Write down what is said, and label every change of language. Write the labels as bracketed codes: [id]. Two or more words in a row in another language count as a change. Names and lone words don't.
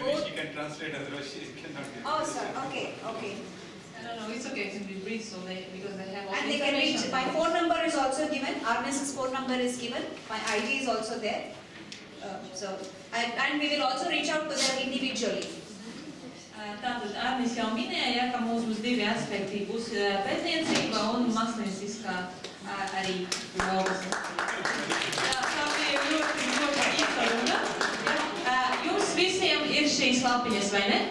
[en] Maybe she can translate, otherwise she cannot. Oh, sir. Okay. No, it's okay. It can be brief, so because they have all And the they can reach. information. My phone number is also given. Arnes's phone number is given. My ID is also there. And we will also reach out to them individually. [lv] Tātad Arnis jau minēja, ka mums būs divi aspekti. Būs pētniecība un mākslinieckā arī jogas. Tā bija ļoti īsta runa. Jums visiem ir šīs lapiņas, vai ne?